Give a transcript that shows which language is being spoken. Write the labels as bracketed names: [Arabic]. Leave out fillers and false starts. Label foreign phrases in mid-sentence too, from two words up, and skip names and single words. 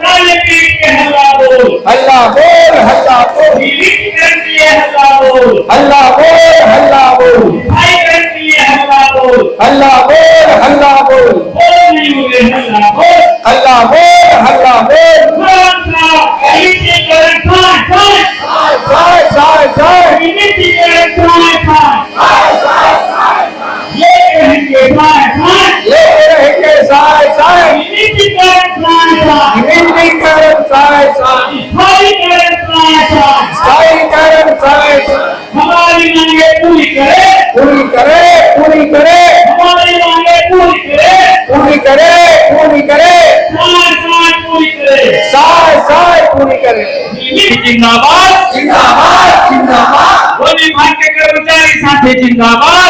[Hindi] हल्ला बोल, हल्ला बोल, हल्ला बोल, हल्ला बोल, हल्ला बोल, हल्ला बोल, हल्ला बोल, हल्ला बोल, साय साय साय, ये रहेंगे साय साय, निंदीकरण साय साय, स्थायीकरण साय साय, हमारी मांगे पूरी करे, पूरी करे, पूरी करे, हमारी मांगे पूरी करे, पूरी करे, पूरी करे, पूरी करे, साय साय पूरी करे। जिंदाबाद, जिंदाबाद, जिंदाबाद, वन विभाग के कर्मचारी साथी जिंदाबाद,